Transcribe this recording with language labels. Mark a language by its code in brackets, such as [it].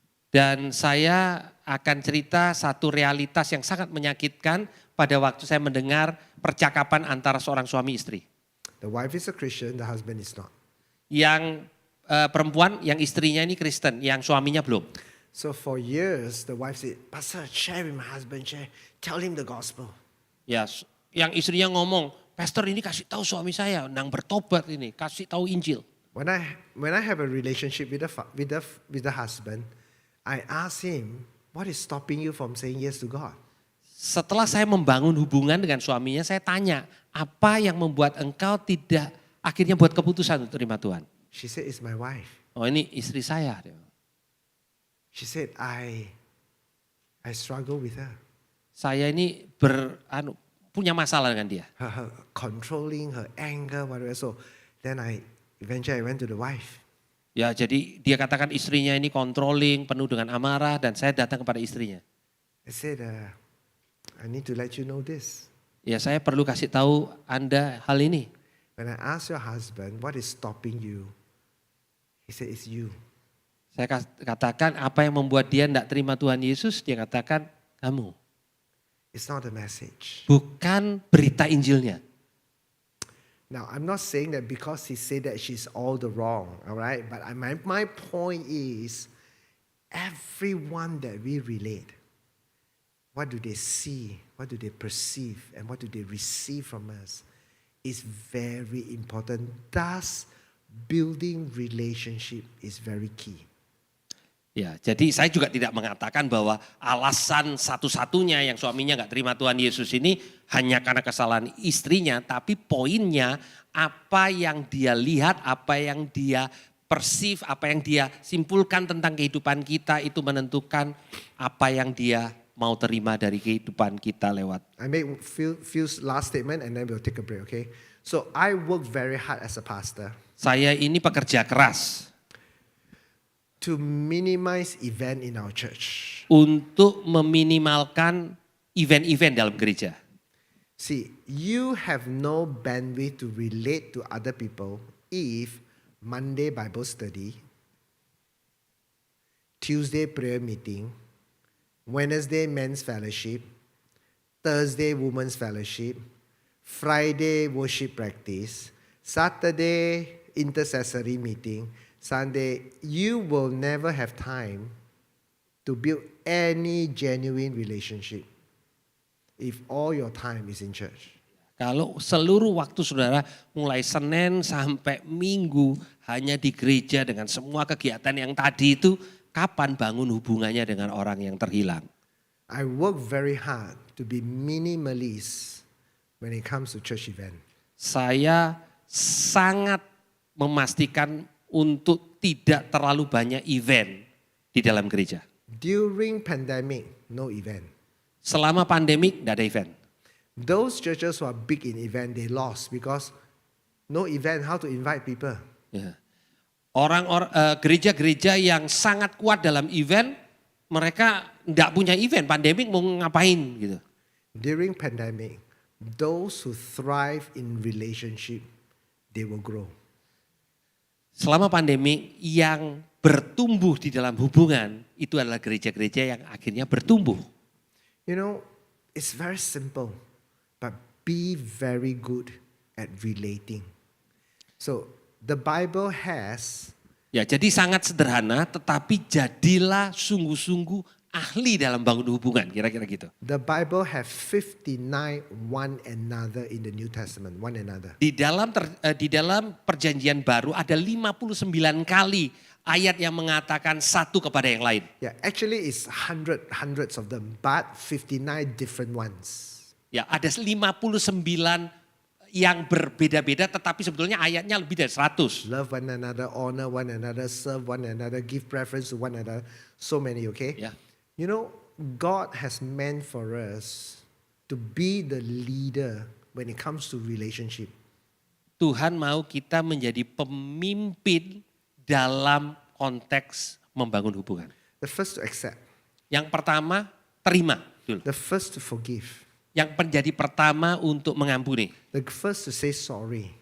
[id] Dan saya akan cerita satu realitas yang sangat menyakitkan pada waktu saya mendengar percakapan antara seorang suami istri. [en] The wife is a Christian, the husband is not. [id] Yang perempuan, yang istrinya ini Kristen, yang suaminya belum. [en] So for years, the wife said, Pastor, share with my husband, tell him the gospel. [id] Ya, yang istrinya ngomong, Pastor ini kasih tahu suami saya, nang bertobat ini, kasih tahu Injil. [en] When I have a relationship with the husband, I ask him, what is stopping you from saying yes to God? [id] Setelah saya membangun hubungan dengan suaminya, saya tanya, apa yang membuat engkau tidak akhirnya buat keputusan untuk terima Tuhan? [en] She said, it's my wife. [id] Oh ini istri saya. [en] She said, I struggle with her. [id] Saya ini punya masalah dengan dia. [en] Her controlling, her anger, whatever. So then eventually I went to the wife. [id] Ya jadi dia katakan istrinya ini controlling, penuh dengan amarah, dan saya datang kepada istrinya. [en] I said, I need to let you know this. [id] Ya saya perlu kasih tahu Anda hal ini. [en] When I asked your husband, what is stopping you? He said, it's you. [id] Saya katakan apa yang membuat dia tidak terima Tuhan Yesus, dia katakan kamu. [en] It's not a message. [id] Bukan berita Injilnya. [en] Now, I'm not saying that because he said that she's all the wrong, all right? But my point is, everyone that we relate, what do they see, what do they perceive, and what do they receive from us is very important. Thus, building relationship is very key. [id] Ya, jadi saya juga tidak mengatakan bahwa alasan satu-satunya yang suaminya nggak terima Tuhan Yesus ini hanya karena kesalahan istrinya, tapi poinnya apa yang dia lihat, apa yang dia perceive, apa yang dia simpulkan tentang kehidupan kita itu menentukan apa yang dia mau terima dari kehidupan kita lewat. [en] I make few last statement and then we'll take a break, okay? So I work very hard as a pastor [id] Saya ini pekerja keras [en] to minimize event in our church. [id] untuk meminimalkan event-event dalam gereja. [en] See, you have no bandwidth to relate to other people if Monday Bible study, Tuesday prayer meeting, Wednesday men's fellowship, Thursday women's fellowship, Friday worship practice, Saturday intercessory meeting, Sunday, you will never have time to build any genuine relationship if all your time is in church. [id] Kalau seluruh waktu saudara mulai Senin sampai Minggu hanya di gereja dengan semua kegiatan yang tadi itu, kapan bangun hubungannya dengan orang yang terhilang? [en] I work very hard to be minimalist when it comes to church event. [id] Saya sangat memastikan untuk tidak terlalu banyak event di dalam gereja. [en] During pandemic, no event. [id] Selama pandemik tidak ada event. [en] Those churches who are big in event, they lost because no event, how to invite people? [id] Ya. Gereja-gereja yang sangat kuat dalam event, mereka tidak punya event, pandemik mau ngapain gitu. [en] During pandemic, those who thrive in relationship, they will grow. [id] Selama pandemi yang bertumbuh di dalam hubungan itu adalah gereja-gereja yang akhirnya bertumbuh. [en] You know, it's very simple, but be very good at relating. So the Bible has [id] Ya, jadi sangat sederhana tetapi jadilah sungguh-sungguh ahli dalam bangun hubungan, kira-kira gitu. [en] the Bible have 59 one another in the New Testament, one another. [id] Di dalam perjanjian baru ada 59 kali ayat yang mengatakan satu kepada yang lain. [en] Yeah, actually it's hundreds of them, but 59 different ones. [id] Ya, ada 59 yang berbeda-beda tetapi sebetulnya ayatnya lebih dari 100. [en] Love one another, honor one another, serve one another, give preference to one another. So many, okay? [id] Ya. [en] You know, God has meant for us to be the leader when it comes to relationship. [id] Tuhan mau kita menjadi pemimpin dalam konteks membangun hubungan. [en] The first to accept. [id] Yang pertama, terima dulu. [en] The first to forgive. [id] Yang menjadi pertama untuk mengampuni. [en] The first to say sorry.